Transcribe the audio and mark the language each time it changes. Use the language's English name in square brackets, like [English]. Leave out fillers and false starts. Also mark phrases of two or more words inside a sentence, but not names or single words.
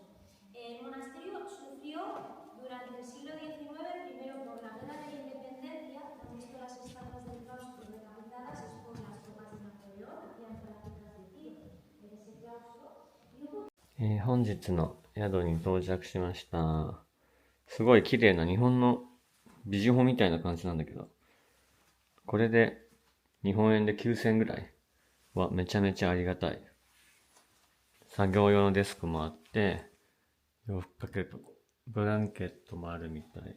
[Spanish] El monasterio sufrió durante el siglo XIX, primero por la guerra de la independencia, han visto las estatuas del claustro decapitadas, es por las tropas de Napoleón, hacían prácticas de tiro en ese claustro. [Japanese] 本日の宿に到着しました。すごい綺麗な日本のビジホみたいな感じなんだけど、これで日本円で9000円ぐらいはめちゃめちゃありがたい。作業用のデスクもあって、洋服かけるとこ、ブランケットもあるみたい。